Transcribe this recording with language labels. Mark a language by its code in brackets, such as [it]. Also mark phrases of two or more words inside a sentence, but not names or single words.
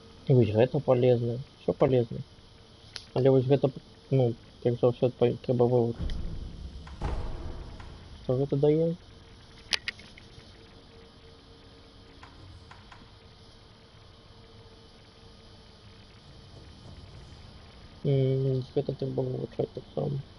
[be] Вось гэта [ru] полезно. Все полезно. [be] Але вось гэта, ну, перш за ўсё трэба вывучыць. Што гэта дае? Гэта трэба вывучаць таксама.